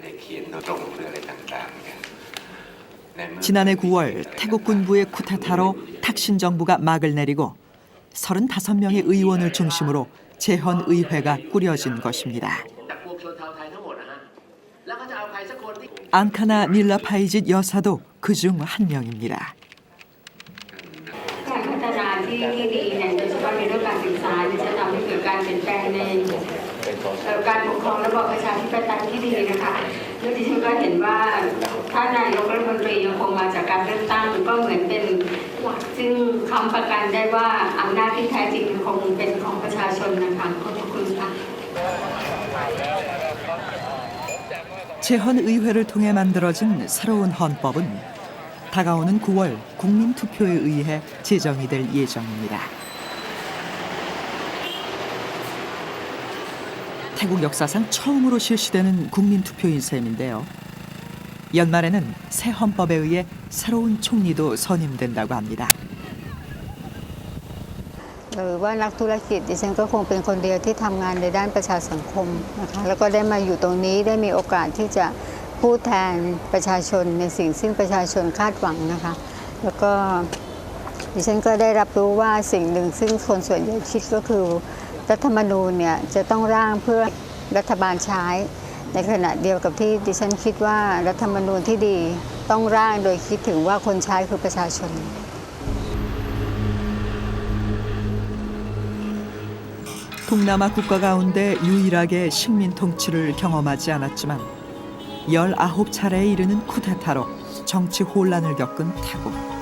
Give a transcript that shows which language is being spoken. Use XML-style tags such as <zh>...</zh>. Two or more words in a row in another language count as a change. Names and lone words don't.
<ko>지난해 9월 태국 군부의 쿠데타로 탁신 정부가 막을 내리고 35명의 의원을 중심으로 재헌의회가 꾸려진 것입니다. 앙카나 닐라 파이짓 여사도 그중 한 명입니다.</ko> <th>การพัฒนาที่ดีเนี่ยโดยเฉพาะในเรื่องการศึกษาจะทำให้เกิดการเปลี่ยนแปลงในการปกครองระบอบประชาธิปไตยที่ดีนะคะและดิฉันก็เห็นว่าถ้านายกรัฐมนตรียังคงมาจากการเลือกตั้งก็เหมือนเป็นหลักซึ่งค้ำประกันได้ว่าอำนาจที่แท้จริงคงเป็นของประชาชนนะคะขอบคุณค่ะ</th> <ko>재헌의회를 통해 만들어진 새로운 헌법은 다가오는 9월 국민투표에 의해 제정이 될 예정입니다. 태국 역사상 처음으로 실시되는 국민투표인 셈인데요. 연말에는 새 헌법에 의해 새로운 총리도 선임된다고 합니다.</ko> <th>หรือว่านักธุรกิจดิฉันก็คงเป็นคนเดียวที่ทำงานในด้านประชาสังคมนะคะแล้วก็ได้มาอยู่ตรงนี้ได้มีโอกาสที่จะพูดแทนประชาชนในสิ่งซึ่งประชาชนคาดหวังนะคะแล้วก็ดิฉันก็ได้รับรู้ว่าสิ่งหนึ่งซึ่งคนส่วนใหญ่คิดก็คือรัฐธรรมนูญเนี่ยจะต้องร่างเพื่อรัฐบาลใช้ในขณะเดียวกับที่ดิฉันคิดว่ารัฐธรรมนูญที่ดีต้องร่างโดยคิดถึงว่าคนใช้คือประชาชน</th> <ko>도 동남아 국가 가운데 유일하게 식민 통치를 경험하지 않았지만 19차례에 이르는 쿠데타로 정치 혼란을 겪은 태국.</ko>